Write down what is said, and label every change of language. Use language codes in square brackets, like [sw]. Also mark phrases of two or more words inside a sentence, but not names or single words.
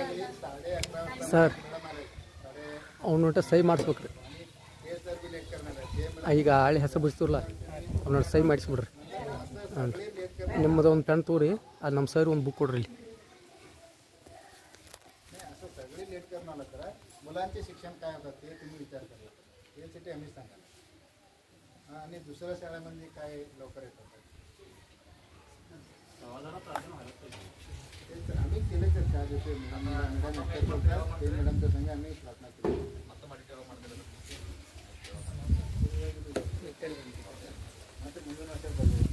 [kn] ಸರ್ ಅವನೊಟ್ಟ ಸಹಿ ಮಾಡಿಸ್ಬೇಕ್ರಿ [mr] सर बी लेट करणार आहे [kn] ಈಗ ಹಳೆ ಹೆಸರು ಬಿಡಿಸ್ತಿರಲ್ಲ ಅವ್ನ ಸೈ ಮಾಡಿಸ್ಬಿಡ್ರಿ ಹಾಂ ರೀ ನಿಮ್ಮದು ಒಂದು ಪೆನ್ ತೋರಿ ಅದು ನಮ್ಮ ಸರ್ ಒಂದು ಬುಕ್ ಕೊಡ್ರಿ ಇಲ್ಲಿ [mr] असं सगळे लेट करून आलं तर मुलांचे शिक्षण काय होतं ते तुम्ही विचार करा यासाठी आम्ही सांगा आणि दुसऱ्या शाळेमध्ये काय लवकर येतात तेच आम्ही केले तर त्या दिवशी मॅडम एकट्याच बोलतात ते मॅडमच्या संग आम्ही प्रार्थना केली आता म्हणून असं बघू